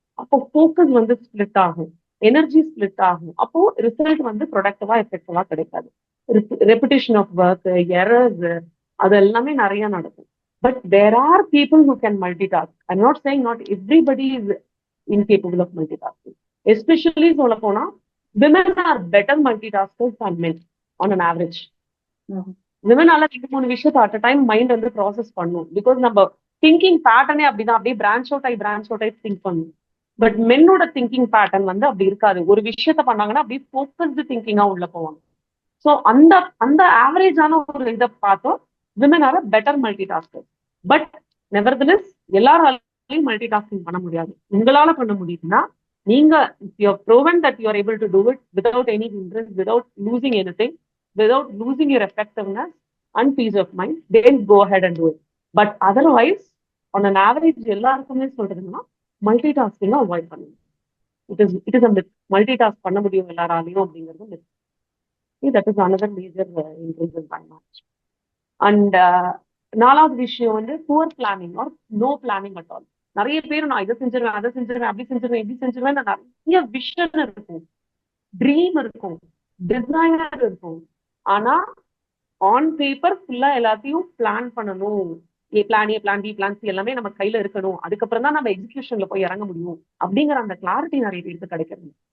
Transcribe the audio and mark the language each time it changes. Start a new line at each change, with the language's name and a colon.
Tamil: அப்போ ஃபோக்கஸ் வந்து ஸ்பிளிட் ஆகும், எனர்ஜி ஸ்பிளிட் ஆகும், அப்போ ரிசல்ட் வந்து ப்ரொடக்டிவா எஃபெக்டிவா கிடைக்காது.
English: repetition of work,
Tamil: எரர்ஸ், அது எல்லாமே நிறைய நடக்கும்.
English: But there are people who can multi task. I am not saying not everybody is incapable of multi tasking.
Tamil: Especially சொல்ல போனா
English: women are better multitaskers than men on an average.
Tamil: விமனால 2-3 விஷயத்த at time mind வந்து process பண்ணும். Because நம்ம thinking பேட்டர்னே அப்படிதான், அப்படியே branch out ஆகி think பண்ணும். பட் மென்னோட திங்கிங் பேட்டர்ன் வந்து அப்படி இருக்காது. ஒரு விஷயத்த பண்ணாங்கன்னா அப்படியே ஃபோக்கஸ்டு திங்கிங்கா உள்ள போவாங்க. ஸோ அந்த அந்த ஆவரேஜான ஒரு இதை பார்த்தோம்,
English: Women are better multi tasker.
Tamil: But nevertheless எல்லாராலையும் மல்டி டாஸ்கிங் பண்ண முடியாது. உங்களால பண்ண முடியுதுன்னா நீங்க
English: You have proven that you are able to do it without any hindrance, without losing anything, without losing your effectiveness and peace of mind, then go ahead and do it. But otherwise, on an average,
Tamil: எல்லாருக்குமே சொல்றதுன்னா multi tasking avoid பண்ணுங்க.
English: It is a myth.
Tamil: Multi task பண்ண முடியும் எல்லாராலையும் அப்படிங்கிறது myth.
English: That is another major increase in time management. And 4வது விஷயம் வந்து poor planning or no planning at all.
Tamil: நிறைய பேர் நான் இதை செஞ்சிருவேன், அதை செஞ்சிருவேன், அப்படி செஞ்சிருவேன், இப்படி செஞ்சிருவேன், நிறைய விஷன் இருக்கும், ட்ரீம் இருக்கும், டிசைனர் இருக்கும். ஆனா ஆன் பேப்பர் ஃபுல்லா எல்லாத்தையும் பிளான் பண்ணணும். Plan A, plan B, plan C எல்லாமே நம்ம கையில இருக்கணும். அதுக்கப்புறம் தான் நம்ம எக்ஸிகியூஷன்ல போய் இறங்க முடியும் அப்படிங்கிற அந்த கிளாரிட்டி நிறைய பேருக்கு கிடைக்கிறது.